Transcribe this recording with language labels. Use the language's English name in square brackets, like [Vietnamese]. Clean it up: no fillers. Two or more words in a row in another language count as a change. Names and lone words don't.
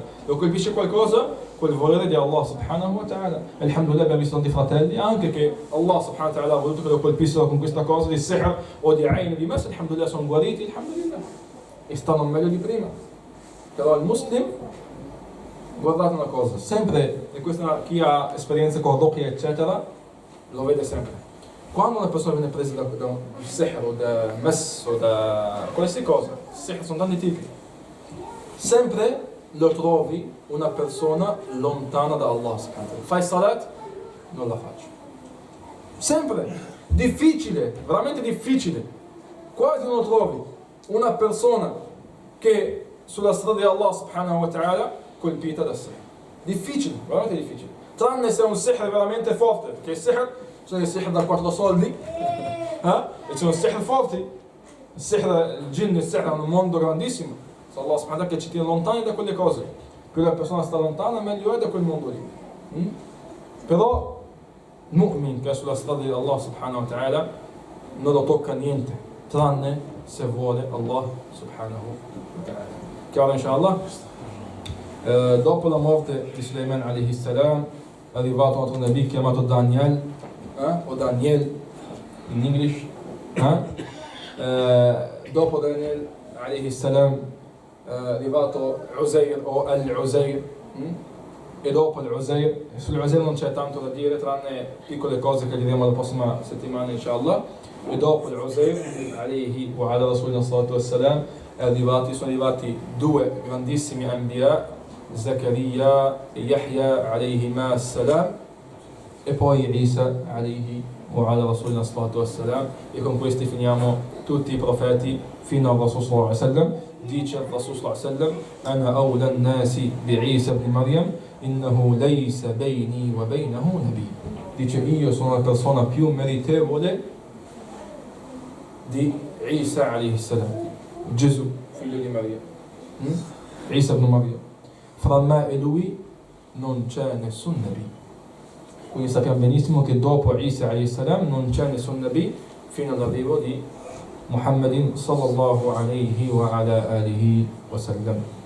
[Italian] Lo colpisce qualcosa, quel volere di [Arabic] الله سبحانه وتعالى. [Italian] Alhamdulillah, abbiamo visto tanti fratelli anche che [Arabic] الله سبحانه وتعالى [Italian] ha voluto che lo colpissero con questa cosa di sihr o di ayn, di mas. Alhamdulillah, sono guariti, alhamdulillah, e stanno meglio di prima. Però il muslim, guardate una cosa, sempre, e questa chi ha esperienze con ruqya eccetera lo vede sempre. Quando una persona viene presa da sihr o da mas o da qualsiasi cosa, sihr sono tanti tipi, sempre lo trovi una persona lontana da Allah. Fai salat? Non la faccio. Sempre. Difficile, veramente difficile. Quasi non trovi una persona che sulla strada di [Arabic] الله سبحانه وتعالى [Italian] colpita da sihr. Difficile, veramente difficile. Tranne se è un sihr veramente forte, perché il sihr, sono i sihr da 4 soldi, e sono sihr forti. Il jinn e il sihr è un mondo grandissimo. [Arabic] الله سبحانه وتعالى [Italian] che ci tiene lontani da quelle cose. Più la persona sta lontana, meglio è da quel mondo lì. Però, mu'min che è sulla strada di [Arabic] الله سبحانه وتعالى [Italian] non lo tocca niente, tranne se vuole [Arabic] الله سبحانه وتعالى. [Italian] Chiaro inshallah? Dopo la morte di Sulaiman [Arabic] عليه السلام [Italian] è arrivato un altro nabi chiamato Daniel, o Daniel [English] in English. [Italian] Dopo Daniel [Arabic] عليه السلام [Italian] è arrivato Uzair o Al-Uzair, e dopo l'Uzair, sull'Uzair non c'è tanto da dire tranne piccole cose che diremo la prossima settimana inshallah. E dopo l'Uzair [Arabic] عليه وعلى رسولنا الصلاة والسلام [Italian] sono arrivati due grandissimi anbiya, Zakaria e Yahya [Arabic] عليهما السلام, [Italian] e poi Isa [Arabic] عليه وعلى رسولنا الصلاة والسلام, [Italian] e con questi finiamo tutti i profeti fino al [Arabic] الرسول صلى الله عليه وسلم. [Italian] Dice il [Arabic] الرسول صلى الله عليه وسلم أنا أولى الناس بعيسى ابن مريم إنه ليس بيني وبينه نبي. [Italian] Dice, io sono la persona più meritevole di Isa [Arabic] عليه السلام, [Italian] Gesù, figlio di Maria, Isa ibn Maryam. [Arabic] Fra me [Italian] e lui non c'è nessun nabi. Quindi sappiamo benissimo che dopo Isa [Arabic] عليه السلام [Italian] non c'è nessun nabi fino all'arrivo di Muhammadin [Arabic] صلى الله عليه وعلى آله وسلم.